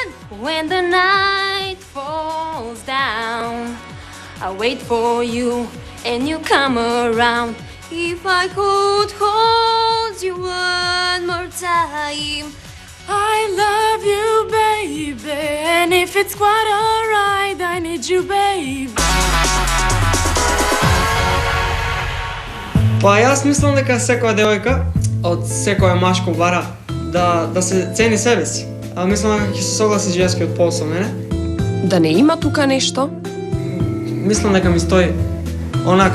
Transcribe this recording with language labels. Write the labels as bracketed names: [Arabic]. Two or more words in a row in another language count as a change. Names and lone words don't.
[English] When the night falls down, I wait for you and you come around. If I could hold you one more time, I love you, baby. And if it's quite alright, I need you, baby. [Macedonian] Па јас мислам дека секоја девојка од секоја машко бара да се цени себе си. А мислам дека ќе се согласи женскиот пол со мене. Да не има тука нешто? Мислам дека ми стои онака.